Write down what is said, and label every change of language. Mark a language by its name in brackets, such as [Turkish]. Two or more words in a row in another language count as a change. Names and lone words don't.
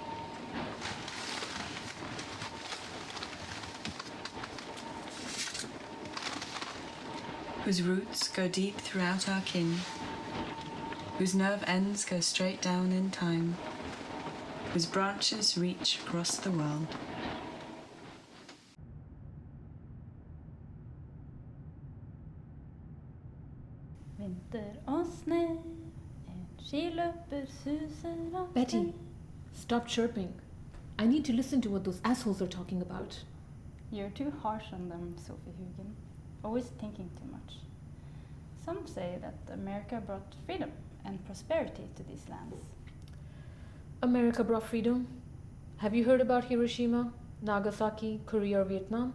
[English] Whose roots go deep throughout our kin, whose nerve ends go straight down in time, whose branches reach across the world. [Norwegian] Vinter og snö, en skiløper suser av [English] Betty, stop chirping. I need to listen to what those assholes are talking about. You're too harsh on them, Sophie Hugen. Always thinking too much. Some say that America brought freedom and prosperity to these lands. America brought freedom. Have you heard about Hiroshima, Nagasaki, Korea, or Vietnam?